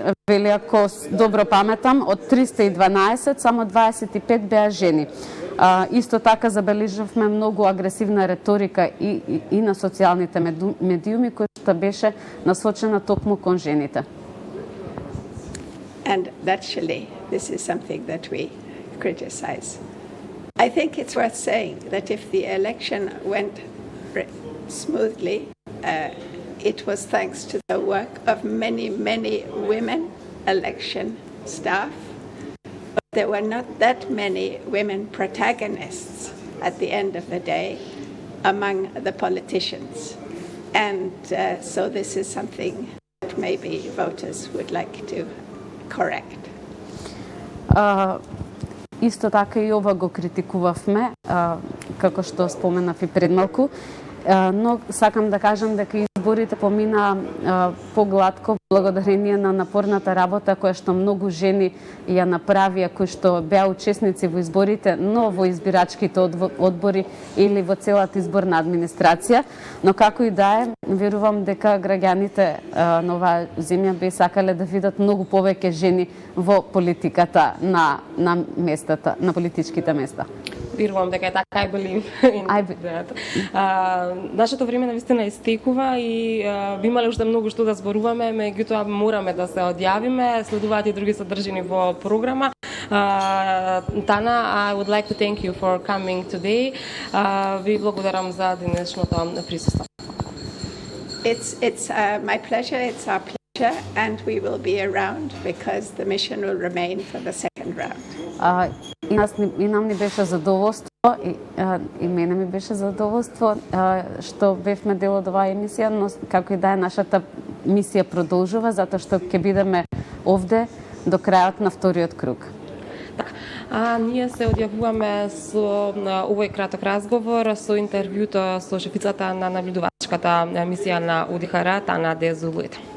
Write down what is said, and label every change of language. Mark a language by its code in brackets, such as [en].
[mk] Вели, ако добро паметам, од 312 само 25 беа жени. Исто така забележавме многу агресивна реторика и на социјалните медиуми која што беше насочена токму кон жените. [en] And naturally, this is something that we criticize. I think it's worth saying that if the election went smoothly, it was thanks to the work of many, many women election staff. But there were not that many women protagonists at the end of the day among the politicians. And so this is something that maybe voters would like to correct. [mk] Исто така и ова го критикувавме, како што споменав и пред малку, но сакам да кажам дека изборите помина погладко благодарение на напорната работа која што многу жени ја направија, кои што беа учесници во изборите, но во избирачките одбори или во целата изборна администрација. Но како и да е, верувам дека граѓаните на оваа земја би сакале да видат многу повеќе жени во политиката на местата, на политичките места. Верувам дека е така и били. Нашето време навистина истекува и би имале уште многу што да зборуваме, меѓутоа мораме да се одјавиме, следуваат и други содржини во програма. [en] Тана, I would like to thank you for coming today. [mk] Ви благодарам за денешното присуство. [en] It's my pleasure, it's our pleasure, and we will be around because the mission will remain for the second round. [mk] И нам ни беше задоволство, и мене ми беше задоволство што бевме дел од оваа емисија, но како и да е, нашата мисија продолжува, затоа што ќе бидеме овде до крајот на вториот круг. Ние се одјавуваме со овој краток разговор, со интервјуто со шефицата на наблюдувачката мисија на УДИХР, Тана Дезулует.